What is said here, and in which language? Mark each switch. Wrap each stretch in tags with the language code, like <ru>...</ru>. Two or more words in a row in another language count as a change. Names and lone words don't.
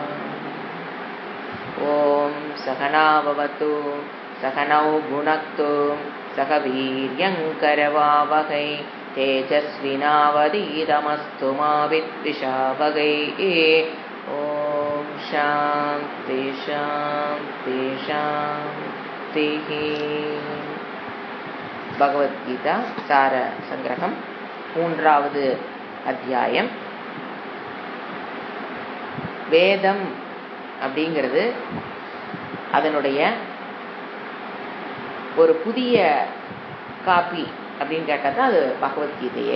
<sa>ॐ सहना भवतु सहनौ भुनक्तु सह वीर्यङ्करवावहै तेजस्विनावधीतमस्तु मा विद्विषावहै। ॐ शान्ति शान्ति शान्तिः।</sa> <ta>பகவத்கீதா சார சங்கிரகம் 3வது அத்தியாயம். வேதம் அப்படிங்கிறது அதனுடைய ஒரு புதிய காப்பி அப்படின்னு கேட்டால் தான் அது பகவத்கீதையே.</ta>